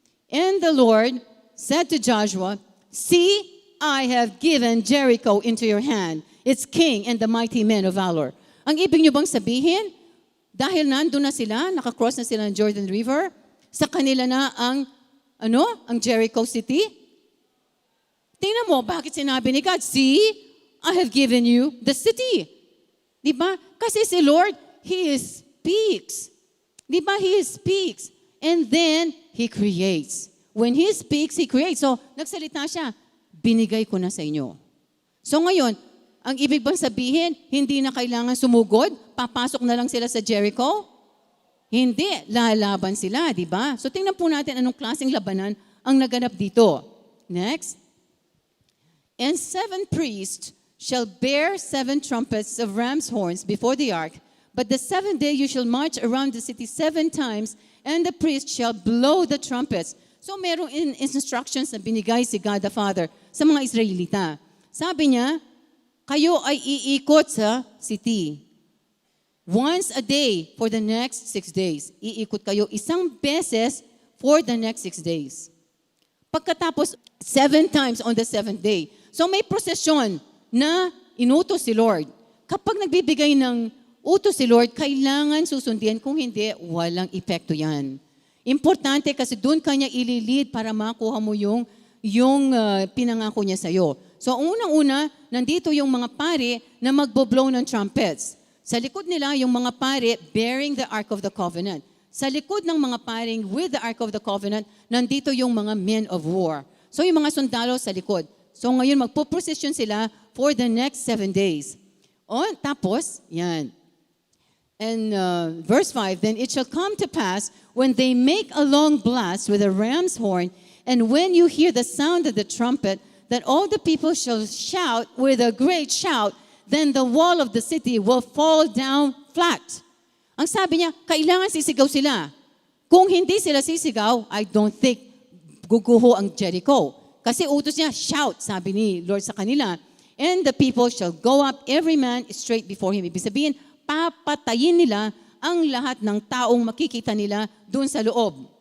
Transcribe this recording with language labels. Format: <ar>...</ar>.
<en>And the Lord said to Joshua, "See, I have given Jericho into your hand, its king and the mighty men of valor."</en> <tl>Ang ibig nyo bang sabihin, dahil nandun na sila, nakakross na sila ng Jordan River, sa kanila na ang Jericho City? Tingnan mo, bakit sinabi ni God,</tl> <en>"See, I have given you the city."</en> <tl>Diba? Kasi si Lord,</tl> <en>He speaks. Diba? He speaks. And then, He creates. When He speaks, He creates.</en> <tl>So, nagsalita siya, binigay ko na sa inyo. So ngayon, ang ibig bang sabihin, hindi na kailangan sumugod? Papasok na lang sila sa Jericho? Hindi, lalaban sila, di ba? So tingnan po natin anong klaseng labanan ang naganap dito. Next.</tl> <en>And 7 priests shall bear 7 trumpets of ram's horns before the ark, but the 7th day you shall march around the city 7 times, and the priest shall blow the trumpets.</en> <tl>So merong instructions na binigay si God the Father sa mga Israelita. Sabi niya, kayo ay iikot sa city.</tl> <en>Once a day for the next 6 days.</en> <tl>Iikot kayo isang beses</tl> <en>for the next 6 days.</en> <tl>Pagkatapos,</tl> <en>7 times on the 7th day.</en> <tl>So may prosesyon na inutos si Lord. Kapag nagbibigay ng utos si Lord, kailangan susundin. Kung hindi, walang epekto yan. Importante kasi doon kanya ililid para makuha mo yung pinangako niya sa'yo. So unang-una, nandito yung mga pare na magbo-blow ng trumpets. Sa likod nila, yung mga pare</tl> <en>bearing the Ark of the Covenant.</en> <tl>Sa likod ng mga paring</tl> <en>with the Ark of the Covenant,</en> <tl>nandito yung mga men of war. So yung mga sundalo sa likod. So ngayon, magpo-procession sila</tl> <en>for the next 7 days.</en> <tl>Tapos, yan.</tl> <en>And verse 5, "Then it shall come to pass when they make a long blast with a ram's horn, and when you hear the sound of the trumpet, that all the people shall shout with a great shout, then the wall of the city will fall down flat."</en> <tl>Ang sabi niya, kailangan sisigaw sila. Kung hindi sila sisigaw,</tl> <en>I don't think</en> <tl>guguho ang Jericho. Kasi utos niya, shout, sabi ni Lord sa kanila.</tl> <en>"And the people shall go up, every man straight before him."</en> <tl>Ibig sabihin, papatayin nila ang lahat ng taong makikita nila doon sa loob.</tl>